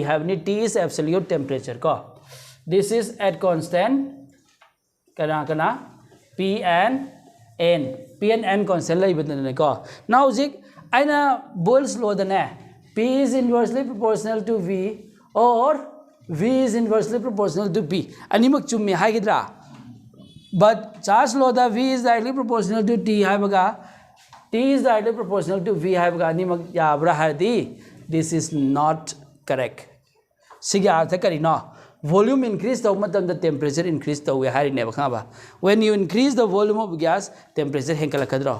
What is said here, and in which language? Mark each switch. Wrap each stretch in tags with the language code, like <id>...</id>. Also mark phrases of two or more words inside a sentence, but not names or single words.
<en>T is absolute temperature. This is at constant P and N. P and N constant. Now, aina Boyle's law P is inversely proportional to V or V is inversely proportional to P.</en> <mni>Animak chummi haigidra.</mni> <en>But Charles law the V is directly proportional to T haibaga. T is directly proportional to V haibaga.</en> <mni>Animak yabra hardi.</mni> <en>This is not correct.</en> <mni>Sige artha karina.</mni> <en>Volume increase the temperature increase the when you increase the volume of gas, temperature henkalakadro.</en>